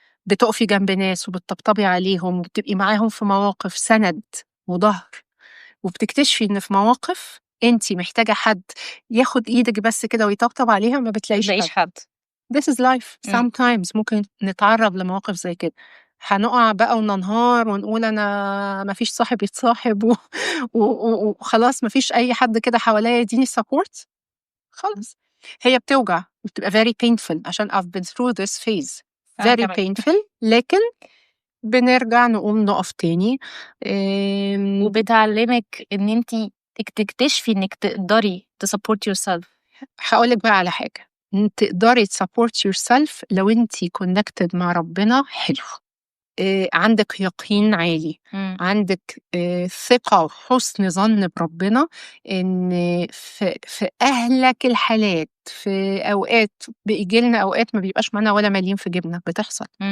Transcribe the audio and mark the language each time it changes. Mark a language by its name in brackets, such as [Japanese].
[Arabic] بتقفي جنب ناس وبتطبطبي عليهم وبتبقي معاهم في مواقف سند وظهر، وبتكتشفي ان في مواقف انتي محتاجه حد ياخد ايدك بس كده ويطبطب عليها، ما بتلاقيش حد. [English] This is life. [Arabic] Sometimes ممكن نتعرض لمواقف زي كده، هنقع بقى وننهار ونقول أنا ما فيش صاحب يتصاحب وخلاص ما فيش أي حد كده حواليا يديني support. خلاص هي بتوجع وبتبقى [English] very painful، [Arabic] عشان [English] I've been through this phase very painful. [Arabic] لكن بنرجع نقوم نقف تاني. وبتعلمك ان انتي تكتشفي انك تقدري تسبورت يور سيلف. هقولك بقى على حاجة، تقدري تسبورت يور سيلف لو انتي كونكتد مع ربنا. حلو. عندك يقين عالي، عندك ثقة وحسن ظن بربنا، ان في اهلك الحالات، في اوقات بيجي لنا اوقات ما بيبقاش معانا ولا مليم في جيبنا، بتحصل.